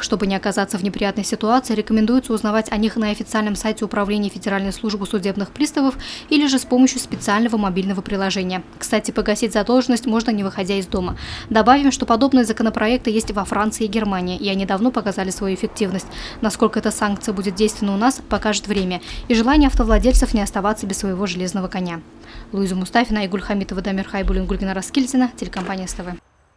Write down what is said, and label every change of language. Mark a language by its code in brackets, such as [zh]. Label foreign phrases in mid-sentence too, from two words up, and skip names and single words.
[ru] Чтобы не оказаться в неприятной ситуации, рекомендуется узнавать о них на официальном сайте Управления Федеральной службы судебных приставов или же с помощью специального мобильного приложения. Кстати, погасить задолженность можно, не выходя из дома. Добавим, что подобные законопроекты есть во Франции и Германии, и они давно показали свою эффективность. Насколько эта санкция будет действенна у нас, покажет время. И желание автовладельцев не оставаться без своего железного коня. Луиза Мустафина, Игуль Хамитова, Дамир Хайбулин, Гульгина Раскильдина, телекомпания СТВ.